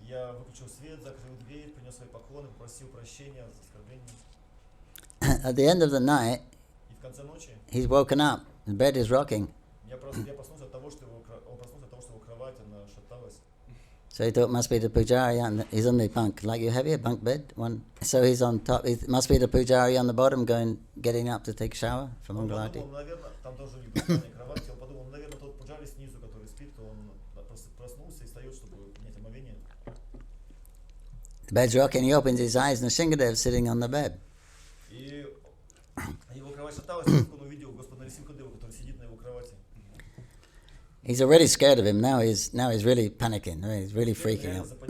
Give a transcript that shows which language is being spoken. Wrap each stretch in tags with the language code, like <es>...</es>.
<ru>Я выключил свет, закрыл дверь, принес свои поклоны, попросил прощения за оскорбление.</ru> <en>At the end of the night,</en> <ru>И в конце ночи</ru> <en>he's woken up. The bed is rocking.</en> <ru>я проснулся от того, что его кровать, она шаталась.</ru> <en>So he thought it must be the pujari he's on the bunk, like you have here, bunk bed. So he's on top. It must be the pujari on the bottom, getting up to take a shower from Mangalarti.</en> <ru>Он подумал, наверное, там тоже у них двухспальная кровать, он подумал, наверное, тот пуджари снизу, который спит, он просто проснулся и встает, чтобы принять омовение.</ru> <en>The bed's rocking, he opens his eyes, and Nrsingadev's sitting on the bed.</en> <ru>И его кровать шаталась, и он увидел Господа Нарисимхадева, который сидит на его кровати.</ru> <en>He's already scared of him. Now he's really panicking. He's really freaking out.</en>